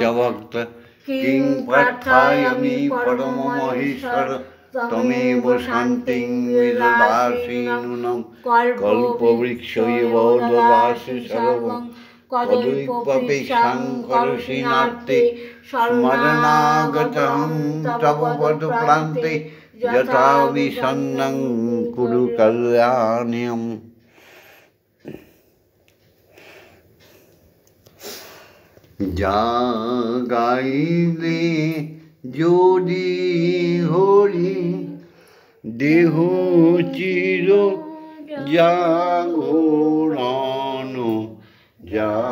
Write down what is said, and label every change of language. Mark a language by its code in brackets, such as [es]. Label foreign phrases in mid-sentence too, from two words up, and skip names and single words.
[sa] ভক্ত কিং প্রার্থয়ামি পরমমহেশ্বর তমেব শান্তিং বিদধাসি নূনং কল্পবৃক্ষ ইব দদাসি সর্বং তদৈক্যপেক্ষাং করোষি নার্তে স্মরণাগতহং তব পদপ্রান্তে যথা বিসন্নং কুরু কল্যাণীয়ম। [bn] যা গাইলে যদি হরি দেহ চির জাগরণ, যা